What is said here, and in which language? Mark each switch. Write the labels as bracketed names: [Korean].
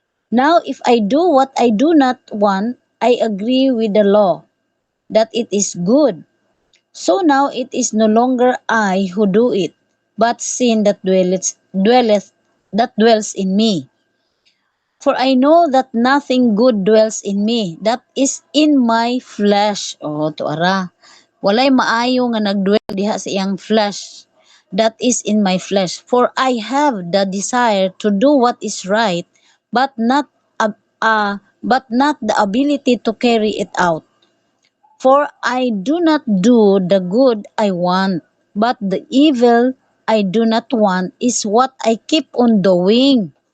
[English] Now, if I do what I do not want, I agree with the law that it is good. So now it is no longer I who do it, but sin that dwells in me. For I know that nothing good dwells in me, that is in my flesh. [Cebuano] Tuara. Walay maayo nga nagdwell diha sa iyang flesh. [English] That is in my flesh. For I have the desire to do what is right, but not the ability to carry it out. For I do not do the good I want, but the evil I do not want is what I keep on doing.